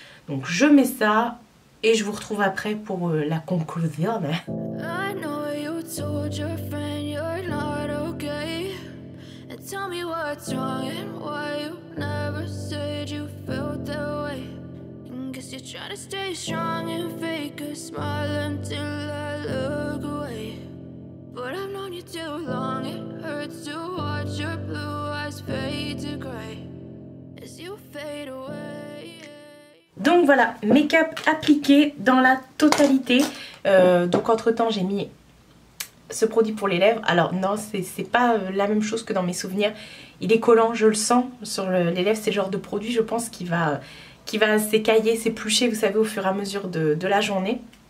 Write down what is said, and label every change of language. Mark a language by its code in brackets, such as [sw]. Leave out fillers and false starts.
[fr] Donc je mets ça et je vous retrouve après pour la conclusion. [en] I know you told your friend you're not okay. And tell me what's wrong and why you never said you felt that way. And guess you're trying to stay strong and fake a smile until I look away. But I've known you too long, it hurts to watch your blue eyes fade to grey as you fade away. [fr] Donc voilà, make-up appliqué dans la totalité. Donc entre temps j'ai mis ce produit pour les lèvres. Alors non, c'est pas la même chose que dans mes souvenirs. Il est collant, je le sens sur les lèvres. C'est le genre de produit je pense qui va s'écailler, s'éplucher, vous savez, au fur et à mesure de la journée.